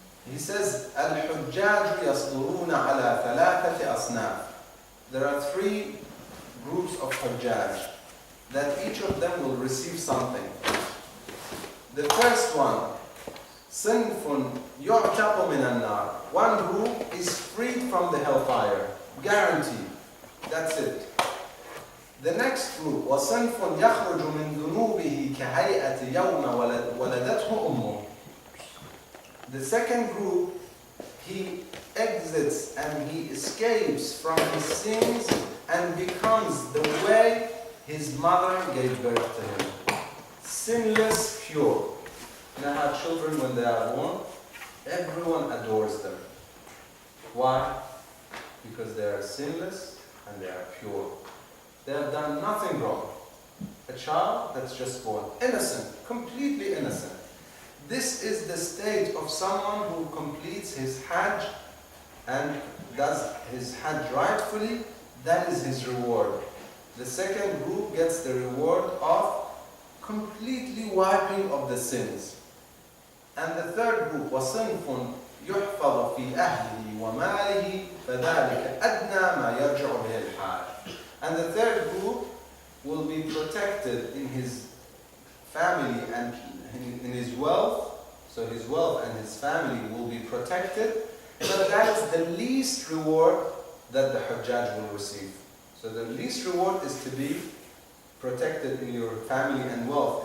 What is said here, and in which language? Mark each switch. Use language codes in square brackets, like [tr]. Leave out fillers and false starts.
[en] He says, [ar] الحجاج يصدرون على ثلاثة أصناف. [en] There are 3 groups of Hajjaj that each of them will receive something. The first one, [ar] صنف يعتق من النار. [en] One group is freed from the hellfire, guaranteed. That's it. The next group, [ar] وصنف يخرج من ذنوبه كهيئة يوم ولدته أمه. [en] The second group, he exits and he escapes from his sins and becomes the way his mother gave birth to him. Sinless, pure. You know how children, when they are born, everyone adores them. Why? Because they are sinless and they are pure. They have done nothing wrong. A child that's just born, innocent, completely innocent. This is the state of someone who completes his Hajj and does his Hajj rightfully. That is his reward. The second group gets the reward of completely wiping of the sins. And the third group, [ar] وَصِنْفٌ يُحْفَظُ فِي أَهْلِهِ وَمَالِهِ فَذَلِكَ أَدْنَى مَا يَرْجِعُ بِهِ الْحَاجِ. [en] And the third group will be protected in his family and in his wealth. So his wealth and his family will be protected. But that is the least reward that the Hajjaj will receive. So the least reward is to be protected in your family and wealth.